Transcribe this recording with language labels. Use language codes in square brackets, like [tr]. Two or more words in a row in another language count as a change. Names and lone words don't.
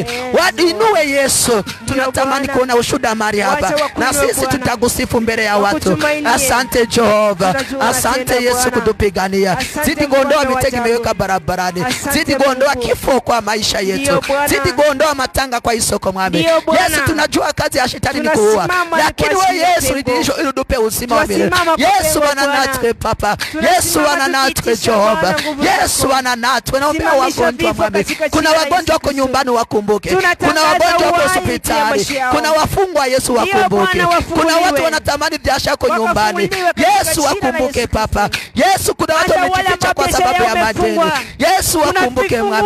[sw] Wainue Yesu. Tunatamani kuona ushuhuda mahali hapa, na sisi tutakusifu mbele ya watu. Asante Jehova. Asante Yesu kutupigania. Zidi kuondoa mitego imeweka barabarani. Zidi kuondoa kifo kwa maisha yetu. Zidi kuondoa matanga kwa isoko mwami. Yesu, tunajua kazi ya shetani ni kuua, lakini wewe Yesu ili utupe uzima wa milele. Yesu, wana natwe Papa. Yesu, wana natwe Jehova. Yesu, wana natwe. Naombea wagonjwa mwami. Kuna wagonjwa wako nyumbani, wakumbuke. Kuna wagonjwa wako hospitali. Kuna wafungwa Yesu, wakumbuke. Kuna watu wanatamani biashara yako nyumbani. Yesu, wakumbuke Papa. Yesu, kuna watu wamejificha kwa sababu ya madeni. Yesu, wakumbuke mwami.